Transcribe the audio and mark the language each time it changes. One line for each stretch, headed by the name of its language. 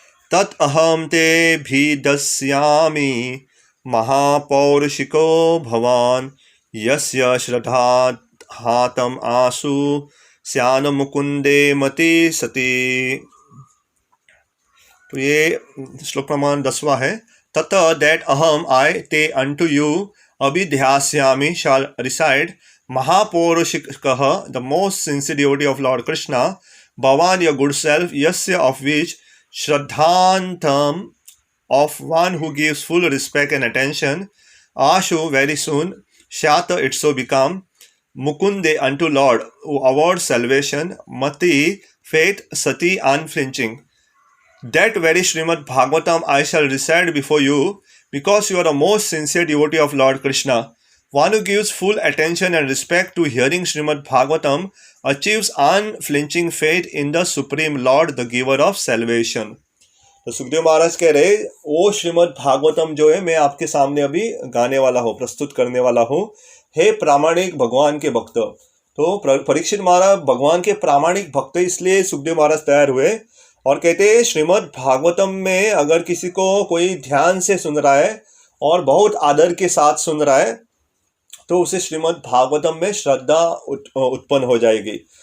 Sanskrit: तत् अहम ते भिदस्यामि महापौरुषिको भवान यस्य श्रद्धा हातम आसु श्यान मुकुंदे मति सती।
Hindi: तो ये श्लोक प्रमाण 10वां है।
English: तत दैट अहम आई ते अनटू यू अभिध्यास्यामि shall recite महापौरुषिकः the most sincere devotee of Lord Krishna, Bhavan your good self, yasya of which Shraddhantam of one who gives full respect and attention, Ashu very soon, Shyata it so become, Mukunde unto Lord who awards salvation, Mati faith, Sati unflinching. That very Srimad Bhagavatam I shall recite before you, because you are the most sincere devotee of Lord Krishna. One who gives full attention and respect to hearing Srimad Bhagavatam achieves unflinching faith in the Supreme Lord, the giver of salvation.
Hindi: तो सुखदेव महाराज कह रहे, वो श्रीमद् भागवतम जो है मैं आपके सामने अभी गाने वाला हूँ, प्रस्तुत करने वाला हूँ, हे प्रामाणिक भगवान के भक्त। तो परीक्षित महाराज भगवान के प्रामाणिक भक्त, इसलिए सुखदेव महाराज तैयार हुए और कहते हैं श्रीमद् भागवतम में अगर किसी को कोई ध्यान से सुन रहा है और बहुत आदर के साथ सुन रहा है तो उसे श्रीमद् भागवतम में श्रद्धा उत्पन्न हो जाएगी।